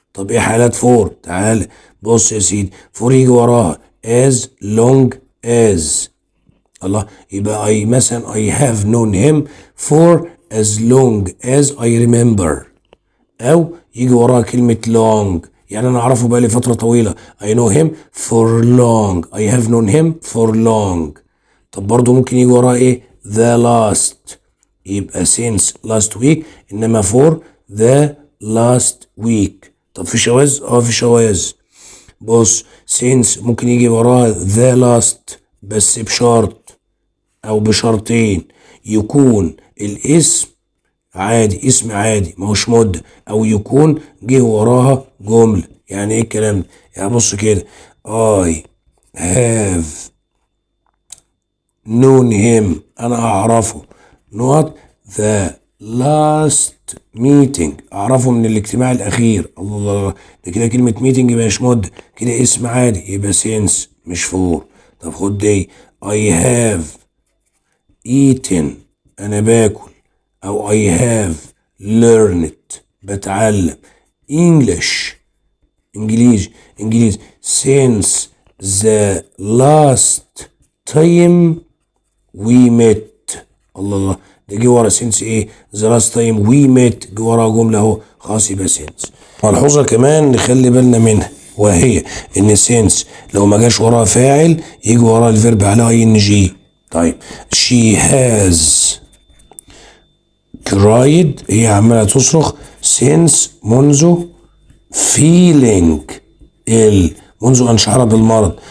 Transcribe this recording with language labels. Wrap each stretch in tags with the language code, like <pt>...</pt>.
<ar>طب ايه حالات فور؟ تعال بص يا سيدي، فور يجي وراها</ar> <en>as long as.</en> <ar>الله، يبقى مثلا</ar> <en>I have known him for as long as I remember،</en> <ar>او يجي وراها كلمة</ar> <en>long،</en> <ar>يعني انا اعرفه بقالي فترة طويلة</ar> <en>I know him for long، I have known him for long.</en> <ar>طب برضو ممكن يجي وراها ايه؟ the last، يبقى</ar> <en>since last week،</en> <ar>انما</ar> <en>for the last week.</en> <ar>طب في شواذ؟ في شواذ. بص since ممكن يجي وراها the last بس بشرط او بشرطين، يكون الاسم عادي، اسم عادي ما هوش مدة، او يكون جه وراها جملة. يعني ايه الكلام ده؟ يعني بص كده</ar> <en>I have known him</en> <ar>انا اعرفه</ar> <en>not the last meeting</en> <ar>اعرفه من الاجتماع الاخير. الله، ده كده كلمة meeting مش مدة، كده اسم عادي، يبقى since مش فور. طب خد دي</ar> <en>I have eaten</en> <ar>انا باكل،</ar> <en>او I have learned بتعلم English انجليزي since the last time we met.</en> <ar>الله، ده جه ورا since ايه؟</ar> <en>the last time we met</en> <ar>جه ورا جملة اهو، خلاص يبقى since. ملحوظة كمان نخلي بالنا منها، وهي ان since لو ما جاش وراها فاعل يجي وراها الفيرب على ing. طيب</ar> <en>she has cried</en> <ar>هي عمالة تصرخ since منذ feeling منذ أن شعر بالمرض.</ar>